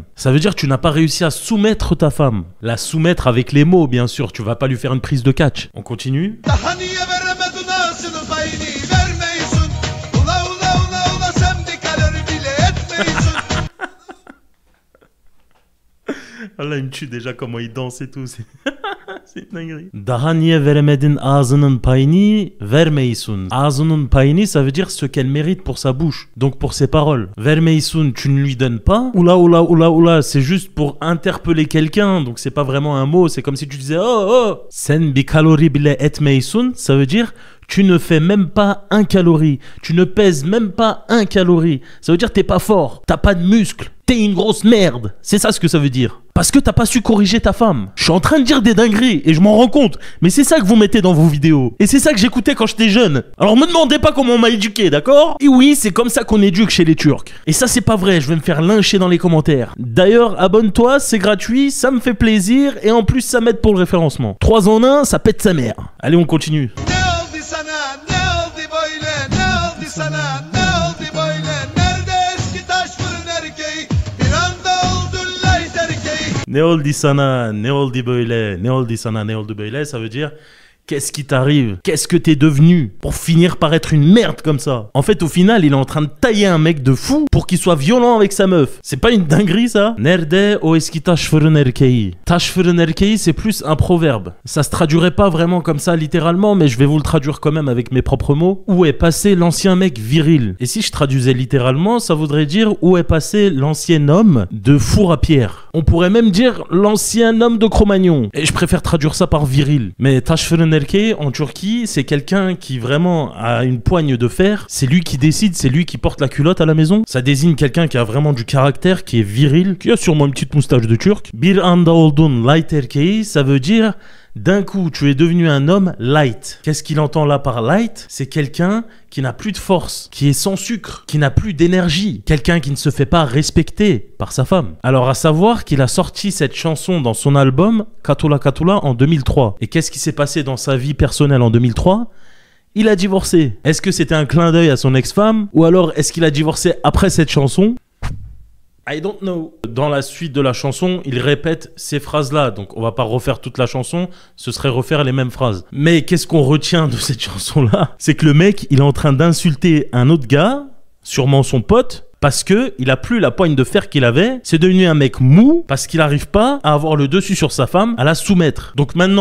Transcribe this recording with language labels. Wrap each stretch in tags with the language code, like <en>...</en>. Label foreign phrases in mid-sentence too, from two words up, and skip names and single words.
<fr>Ça veut dire que tu n'as pas réussi à soumettre ta femme. La soumettre avec les mots, bien sûr, tu vas pas lui faire une prise de catch. On continue. Là, il me tue déjà comment il danse et tout. C'est une dinguerie.</fr> <tr>Daha niye veremedin ağzının payını vermeysun. Ağzının payını,</tr> <fr>ça veut dire ce qu'elle mérite pour sa bouche. Donc pour ses paroles. Vermeysun, tu ne lui donnes pas. Oula, oula, oula, oula, c'est juste pour interpeller quelqu'un. Donc c'est pas vraiment un mot. C'est comme si tu disais oh, oh.</fr> <tr>Sen bir kalori bile etmeysun,</tr> <fr>ça veut dire tu ne fais même pas 1 calorie. Tu ne pèses même pas 1 calorie. Ça veut dire t'es pas fort. T'as pas de muscles. T'es une grosse merde. C'est ça ce que ça veut dire. Parce que t'as pas su corriger ta femme. Je suis en train de dire des dingueries et je m'en rends compte. Mais c'est ça que vous mettez dans vos vidéos. Et c'est ça que j'écoutais quand j'étais jeune. Alors me demandez pas comment on m'a éduqué, d'accord? Et oui, c'est comme ça qu'on éduque chez les Turcs. Et ça c'est pas vrai, je vais me faire lyncher dans les commentaires. D'ailleurs, abonne-toi, c'est gratuit, ça me fait plaisir et en plus ça m'aide pour le référencement. 3 en 1, ça pète sa mère. Allez, on continue.</fr> <tr>Ne oldu sana, ne oldu böyle, ne oldu sana, ne oldu böyle,</tr> <fr>ça veut dire qu'est-ce qui t'arrive? Qu'est-ce que t'es devenu pour finir par être une merde comme ça? En fait, au final, il est en train de tailler un mec de fou pour qu'il soit violent avec sa meuf. C'est pas une dinguerie, ça?</fr> <tr>Nerede o eski taş fırın erkeği? Taş fırın erkeği,</tr> <fr>c'est plus un proverbe. Ça se traduirait pas vraiment comme ça littéralement, mais je vais vous le traduire quand même avec mes propres mots. Où est passé l'ancien mec viril? Et si je traduisais littéralement, ça voudrait dire où est passé l'ancien homme de four à pierre. On pourrait même dire l'ancien homme de Cro-Magnon. Et je préfère traduire ça par viril. Mais</fr> <tr>taş fırın erkeği</tr> <fr>en Turquie, c'est quelqu'un qui vraiment a une poigne de fer. C'est lui qui décide, c'est lui qui porte la culotte à la maison. Ça désigne quelqu'un qui a vraiment du caractère, qui est viril, qui a sûrement une petite moustache de turc.</fr> <tr>Bir anda oldun light erkeği,</tr> <fr>ça veut dire d'un coup, tu es devenu un homme light. Qu'est-ce qu'il entend là par light? C'est quelqu'un qui n'a plus de force, qui est sans sucre, qui n'a plus d'énergie. Quelqu'un qui ne se fait pas respecter par sa femme. Alors à savoir qu'il a sorti cette chanson dans son album Katula Katula en 2003. Et qu'est-ce qui s'est passé dans sa vie personnelle en 2003? Il a divorcé. Est-ce que c'était un clin d'œil à son ex-femme? Ou alors est-ce qu'il a divorcé après cette chanson?</fr> <en>I don't know.</en> <fr>Dans la suite de la chanson, il répète ces phrases-là. Donc, on va pas refaire toute la chanson. Ce serait refaire les mêmes phrases. Mais qu'est-ce qu'on retient de cette chanson-là? C'est que le mec, il est en train d'insulter un autre gars, sûrement son pote, parce que il a plus la poigne de fer qu'il avait. C'est devenu un mec mou parce qu'il n'arrive pas à avoir le dessus sur sa femme, à la soumettre.</fr>